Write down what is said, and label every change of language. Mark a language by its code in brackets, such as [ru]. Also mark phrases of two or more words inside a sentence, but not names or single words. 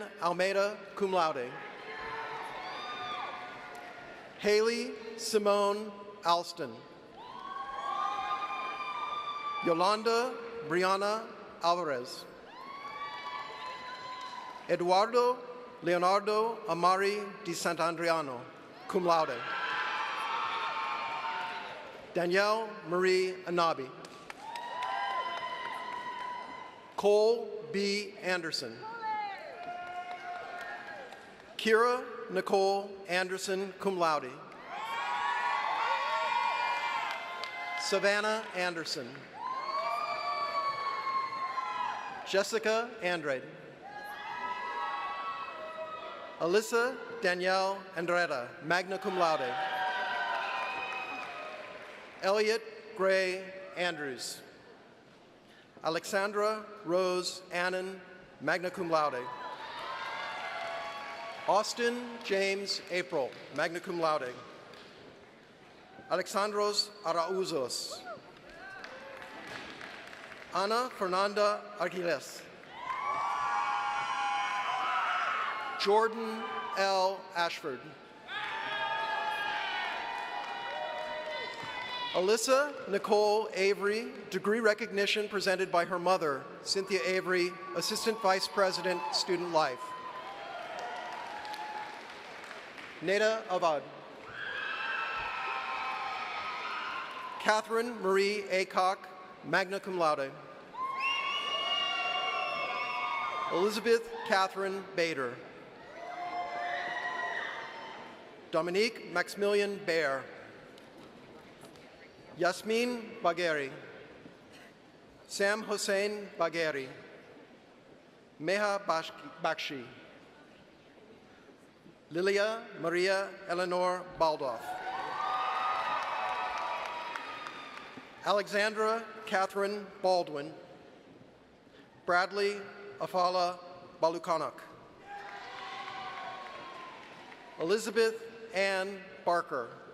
[en] Almeida, [la] cum laude. [en] Haley Simone Alston. Yolanda Brianna Alvarez. Eduardo Leonardo Amari di Sant'Andriano, [la] cum laude. [en] Danielle Marie Anabi. Cole B. Anderson. Kira Nicole Anderson, [la] cum laude. [en] Savannah Anderson. Jessica Andrade. Alyssa Danielle Andretta, [la] magna cum laude. [en] Elliot Gray Andrews. Alexandra Rose Annan, [la] magna cum laude. [en] Austin James April, [la] magna cum laude. [en] Alexandros Arauzos. Ana Fernanda Arquiles. Jordan L. Ashford. Alyssa Nicole Avery, degree recognition presented by her mother, Cynthia Avery, Assistant Vice President, Student Life. Neda Avad. Catherine Marie Acock, [la] magna cum laude. [en] Elizabeth Catherine Bader. Dominique Maximilian Baer. Yasmin Bagheri. Sam Hossein Bagheri. Meha Bakshi. Lilia Maria Eleanor Baldoff. Alexandra Catherine Baldwin. Bradley Afala Balukanak. Elizabeth Ann Barker.